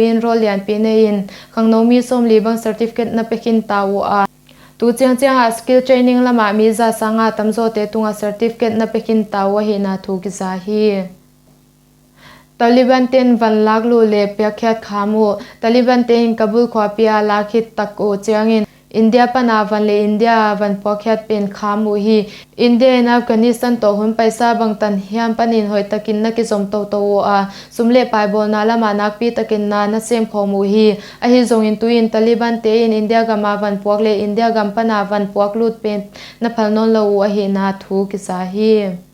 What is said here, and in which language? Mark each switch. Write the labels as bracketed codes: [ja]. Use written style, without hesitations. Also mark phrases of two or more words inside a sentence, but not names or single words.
[zom] in role yan pinain khangnomi som libang certificate na pekin tawo a tu chiang a [en] skill training [zom] lama mi za sanga tamzo te tunga certificate na pekin tawo hi na thu ki za hi Taliban ten van laglu le pyakhyat khamu Taliban ten Kabul khwapia lakhit tako chiangin India panavan le India van pokhyat pen khamu hi India and Afghanistan to hun paisa bangtan hiam panin hoi takin na ki zom to a sumle pai bol na lama nak pi takin na sem khomu hi a hi zong in tuin Taliban te in India gama van pok le India gam panavan pok lut pen na phalnon lo a hi na thu ki sa hi